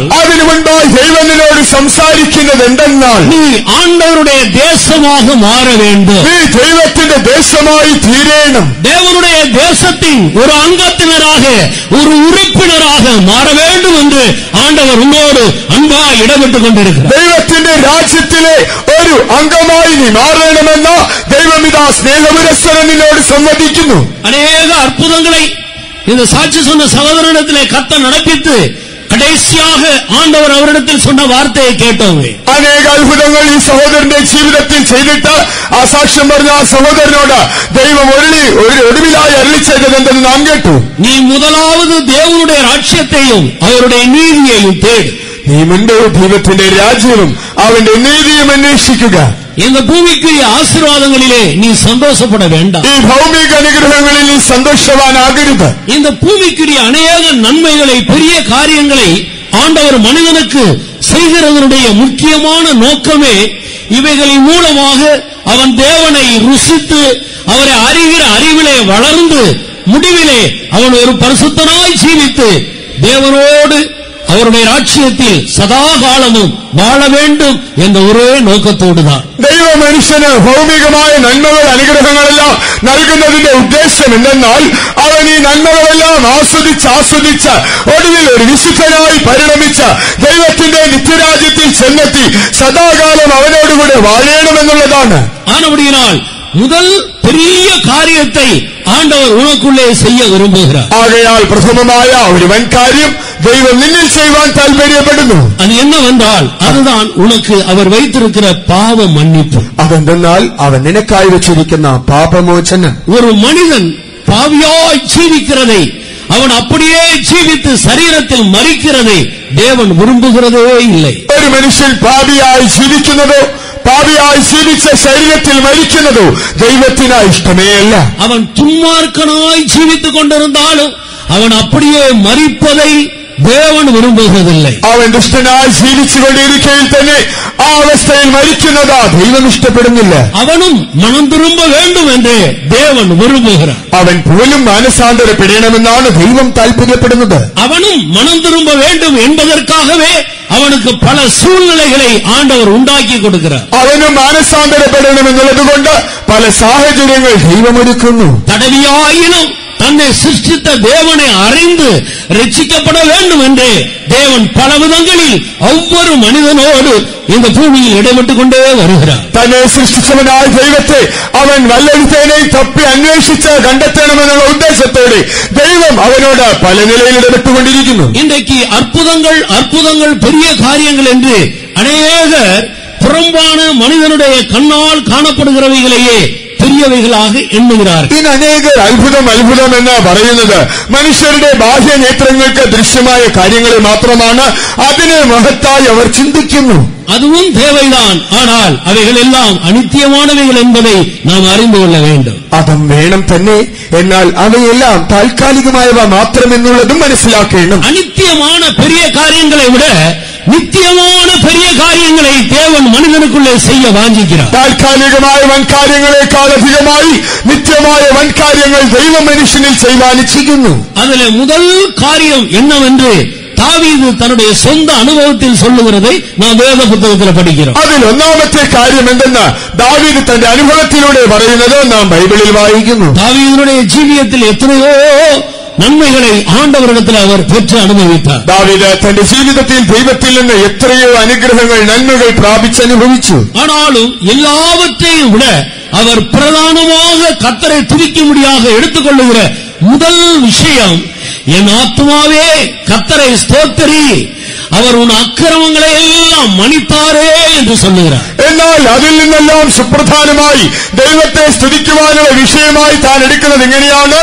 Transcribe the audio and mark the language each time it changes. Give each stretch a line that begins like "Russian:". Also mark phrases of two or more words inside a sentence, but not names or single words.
Malayalam: അതിനു മുൻപായി ദൈവം നിന്നോട് സംസാരിക്കുന്നത് എന്തെന്നാൽ,
Tamil: நீ ஆண்டவருடைய தேசமாக மாற வேண்டும்.
Malayalam: നീ ദൈവത്തിന്റെ ദേശമായി തീരേണം.
Tamil: தேவனுடைய தேசத்தின் ஒரு அங்கத்தினராக, ஒரு உறுப்பினராக மாற வேண்டும் என்று ஆண்டவர் உன்னோடு அன்பாய் இடப்பட்டுக் கொண்டிருக்கிறார்.
Malayalam: ദൈവത്തിന്റെ രാജ്യത്തിലെ ഒരു അംഗമായി നീ മാറണമെന്ന് ദൈവം ഇതാ സ്നേഹപുരസ്സരം നിന്നോട് സംവദിക്കുന്നു.
Tamil: அநேக அற்புதங்களை இந்த சாட்சி சொன்ன சகோதரனிடத்திலே கர்த்தர் நடப்பித்து கடைசியாக ஆண்டவர் அவரிடத்தில் சொன்ன வார்த்தையை கேட்டோம்.
Malayalam: അനേക അത്ഭുതങ്ങൾ ഈ സഹോദരന്റെ ജീവിതത്തിൽ ചെയ്തിട്ട് ആ സാക്ഷ്യം പറഞ്ഞ ആ സഹോദരനോട് ദൈവം ഒടുവിലായി അരുളി ചെയ്തതെന്തെന്ന് നാം കേട്ടു.
Tamil: நீ முதலாவது தேவனுடைய ராஜ்யத்தையும் அவருடைய நீதியையும் தேடு.
Malayalam: നീ മുൻപ് ദൈവത്തിന്റെ രാജ്യവും അവന്റെ നീതിയും അന്വേഷിക്കുക.
Tamil: இந்த பூமிக்குரிய ஆசீர்வாதங்களிலே நீ சந்தோஷப்பட வேண்டாம்.
Malayalam: ഈ ഭൗമിക അനുഗ്രഹങ്ങളിൽ നീ സന്തോഷവാനാകരുത്.
Tamil: இந்த பூமிக்குரிய அநேக நன்மைகளை, பெரிய காரியங்களை ஆண்டவர் மனிதனுக்கு செய்கிறதனுடைய முக்கியமான நோக்கமே இவைகளின் மூலமாக அவன் தேவனை ருசித்து அவரை அறிகிற அறிவிலே வளர்ந்து முடிவிலே அவன் ஒரு பரிசுத்தனாய் ஜீவித்து தேவனோடு அவருடைய ராஜ்யத்தில் சதா காலமும் வாழ வேண்டும் என்ற ஒரே நோக்கத்தோடுதான்.
Malayalam: ദൈവ മനുഷ്യന് ഭൗമികമായ നന്മകൾ, അനുഗ്രഹങ്ങളെല്ലാം നൽകുന്നതിന്റെ ഉദ്ദേശം എന്തെന്നാൽ, അവൻ ഈ നന്മകളെല്ലാം ആസ്വദിച്ച് ഒടുവിൽ ഒരു വിശുദ്ധനായി പരിണമിച്ച് ദൈവത്തിന്റെ നിത്യരാജ്യത്തിൽ ചെന്നെത്തി സദാകാലം അവനോടുകൂടെ വാഴണമെന്നുള്ളതാണ്.
Tamil: ஆனபடியினால் முதல் பெரிய காரியத்தை ஆண்டவர் உனக்குள்ளே செய்ய விரும்புகிறார்.
Malayalam: ആകയാൽ പ്രഥമമായ ഒരു വൻ കാര്യം ദൈവം നിന്നിൽ ചെയ്യുവാൻ താല്പര്യപ്പെടുന്നു.
Tamil: அது என்னவென்றால், அதுதான் உனக்கு அவர் வைத்திருக்கிற பாவ மன்னிப்பு.
Malayalam: അതെന്തെന്നാൽ അവൻ നിനക്കായി വെച്ചിരിക്കുന്ന പാപമോചനം.
Tamil: ஒரு மனிதன் பாவியாய் ஜீவிக்கிறதை, அவன் அப்படியே ஜீவித்து சரீரத்தில் மரிக்கிறதை தேவன் விரும்புகிறதே இல்லை.
Malayalam: ഒരു മനുഷ്യൻ പാപിയായി ജീവിക്കുന്നതോ പാപിയായി ജീവിച്ച ശരീരത്തിൽ മരിക്കുന്നതോ ദൈവത്തിന് ഇഷ്ടമേ അല്ല.
Tamil: அவன் துன்மார்க்கனாய் ஜீவித்துக் கொண்டிருந்தாலும் அவன் அப்படியே மரிப்பதை தேவன் விரும்புகிறதில்லை.
Malayalam: അവൻ ദുഷ്ടനായി ജീവിച്ചുകൊണ്ടിരിക്കയിൽ തന്നെ ആ അവസ്ഥയിൽ മരിക്കുന്നത് ദൈവം ഇഷ്ടപ്പെടുന്നില്ല.
Tamil: அவனும் மனம் திரும்ப வேண்டும் என்று தேவன் விரும்புகிறார்.
Malayalam: അവൻ പോലും മാനസാന്തരപ്പെടണമെന്നാണ് ദൈവം താല്പര്യപ്പെടുന്നത്.
Tamil: அவனும் மனம் திரும்ப வேண்டும் என்பதற்காகவே அவனுக்கு பல சூழ்நிலைகளை ஆண்டவர் உண்டாக்கி கொடுக்கிறார்.
Malayalam: അവനും മാനസാന്തരപ്പെടണമെന്നുള്ളതുകൊണ്ട് പല സാഹചര്യങ്ങൾ ദൈവം ഒരുക്കുന്നു.
Tamil: தடவியாயினும் தன்னை சிருஷ்டித்த தேவனை அறிந்து ரட்சிக்கப்பட வேண்டும் என்று தேவன் பல விதங்களில் ஒவ்வொரு மனிதனோடு இந்த பூமியில் இடைப்பட்டுக் கொண்டே வருகிறார்.
Malayalam: തന്നെ സൃഷ്ടിച്ചവനായ ദൈവത്തെ അവൻ വല്ലൊരുത്തനെ തപ്പി അന്വേഷിച്ച് കണ്ടെത്തണമെന്നുള്ള ഉദ്ദേശത്തോടെ ദൈവം അവനോട് പല നിലയിൽ ഇടപെട്ടുകൊണ്ടിരിക്കുന്നു.
Tamil: இன்றைக்கு அற்புதங்கள் பெரிய காரியங்கள் என்று அநேகர் புறம்பான மனிதனுடைய கண்ணால் காணப்படுகிறவைகளையே பெரியவைகளாக എണ്ണുகிறார்கள்.
Malayalam: ഇന്ന് അനേകർ അത്ഭുതം എന്ന് പറയുന്നത് മനുഷ്യരുടെ ബാഹ്യ നേത്രങ്ങൾക്ക് ദൃശ്യമായ കാര്യങ്ങളെ മാത്രമാണ്. അതിനെ മഹത്തായി അവർ ചിന്തിക്കുന്നു.
Tamil: அதுவும் தேவைதான். ஆனால் அவைகள் எல்லாம் அநித்தியமானவைகள் என்பதை நாம் அறிந்து கொள்ள வேண்டும்.
Malayalam: അതും വേണം തന്നെ. എന്നാൽ അവയെല്ലാം താൽക്കാലികമായവ മാത്രമെന്നുള്ളതും മനസ്സിലാക്കണം.
Tamil: அநித்தியமான பெரிய காரியங்களை விட நித்தியமான பெரிய காரியங்களை தேவன் மனிதனுக்குள்ளே செய்ய வாஞ்சிக்கிறார்.
Malayalam: താൽക്കാലികമായ വൻകാര്യങ്ങളെക്കാൾ അധികമായി നിത്യമായ വൻകാര്യങ്ങൾ ദൈവം മനുഷ്യനിൽ ചെയ്യുവാൻ ഇച്ഛിക്കുന്നു.
Tamil: அதில் முதல் காரியம் என்னவென்று தாவீது தன்னுடைய சொந்த அனுபவத்தில் சொல்லுகிறதை நாம் வேத புத்தகத்தில் படிக்கிறோம்.
Malayalam: അതിൽ ഒന്നാമത്തെ കാര്യം എന്തെന്ന് ദാവീദ് തന്റെ അനുഭവത്തിലൂടെ പറയുന്നത് നാം ബൈബിളിൽ വായിക്കുന്നു.
Tamil: தாவீதுடைய ஜீவியத்தில் எத்தனையோ நன்மைகளை ஆண்டவரிடத்தில் அவர் பெற்று அனுபவித்தார்.
Malayalam: ദാവീദ് തന്റെ ജീവിതത്തിൽ ദൈവത്തിൽ നിന്ന് എത്രയോ അനുഗ്രഹങ്ങൾ, നന്മകൾ പ്രാപിച്ചനുഭവിച്ചു.
Tamil: ஆனாலும் எல்லாவற்றையும் விட அவர் பிரதானமாக கர்த்தரை துதிக்கும்படியாக எடுத்துக்கொள்ளுகிற முதல் விஷயம், என் ஆத்துமாவே கர்த்தரை ஸ்தோத்திரி, அவர் உன் அக்கிரமங்களை எல்லாம் மன்னித்தாரே என்று சொல்லுகிறார்.
Malayalam: എന്നാൽ അതിൽ നിന്നെല്ലാം സുപ്രധാനമായി ദൈവത്തെ സ്തുതിക്കുവാനുള്ള വിഷയമായി താൻ എടുക്കുന്നത് എങ്ങനെയാണ്?